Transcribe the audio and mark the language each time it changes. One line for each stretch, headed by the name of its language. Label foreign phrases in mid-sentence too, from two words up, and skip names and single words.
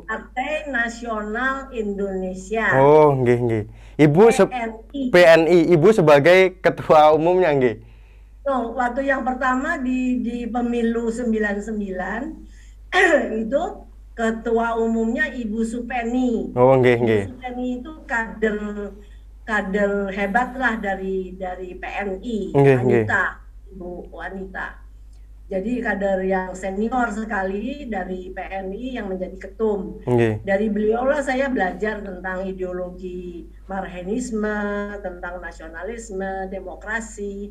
Indonesian: Partai Nasional Indonesia. Oh, nggih. Ibu PNI. Ibu sebagai ketua umumnya nggih. Waktu yang pertama di pemilu 99 itu ketua umumnya Ibu Supeni. Oh, nggih. Ibu Supeni itu kader hebat lah dari PNI, Ibu wanita. Jadi kader yang senior sekali dari PNI yang menjadi ketum. Dari beliau lah saya belajar tentang ideologi Marxisme, tentang nasionalisme, demokrasi.